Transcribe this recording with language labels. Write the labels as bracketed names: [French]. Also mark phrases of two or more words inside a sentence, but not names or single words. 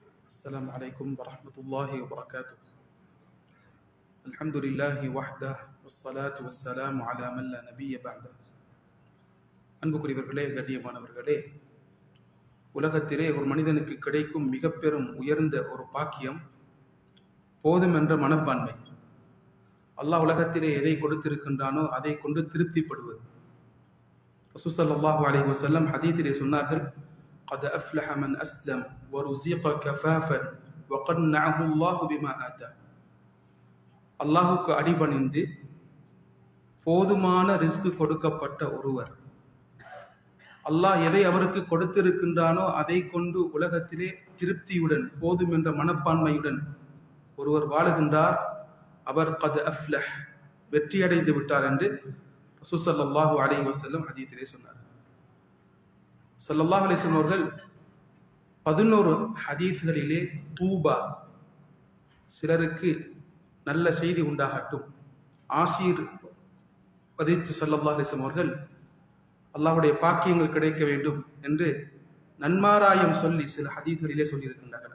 [Arabic] السلام عليكم ورحمة الله وبركاته. الحمد لله وحده والصلاة والسلام على من لا نبي بعده. [Tamil] அன்புக்குரியவர்களே, கண்ணியமானவர்களே, உலகத்திலே ஒரு மனிதனுக்கு கிடைக்கும் மிக பெரும் உயர்ந்த ஒரு பாக்கியம் போதும் என்ற மனப்பான்மை. அல்லாஹ் உலகத்திலே எதை கொடுத்திருக்கின்றானோ அதை கொண்டு திருப்திப்படுவது. ரசூல் [Arabic] صلى الله عليه وسلم [Tamil] ஹதீஸிலே சொன்னார்கள், [Arabic] قد أفلح من أسلم ورزق كفافا وقنعه الله بما آتاه. [Tamil] அல்லாஹ்வுக்கு அடிபணிந்து போதுமான ரிஸ்க் கொடுக்கப்பட்ட ஒருவர், அல்லாஹ் எதை அவருக்கு கொடுத்திருக்கின்றானோ அதை கொண்டு உலகத்திலே திருப்தியுடன் போதும் என்ற மனப்பான்மையுடன் ஒருவர் வாழுகின்றார், அவர் [Arabic] قد أفلح [Tamil] வெற்றி அடைந்து விட்டார் என்று ரசூல் [Arabic] صلى الله عليه وسلم [Tamil] ஹதீஸிலே சொன்னார். [Arabic] صلى الله عليه وسلم [Tamil] அவர்கள் 11 ஹதீஸ்களிலே தூபா, சிலருக்கு நல்ல செய்தி உண்டாகட்டும், ஆசீர்வதித்து [Arabic] صلى الله عليه وسلم [Tamil] அவர்கள் அல்லாஹ்வுடைய பாக்கியங்கள் கிடைக்க வேண்டும் என்று நன்மாராயம் சொல்லி சில ஹதீஸ்களிலே சொல்லியிருக்கின்றார்கள்.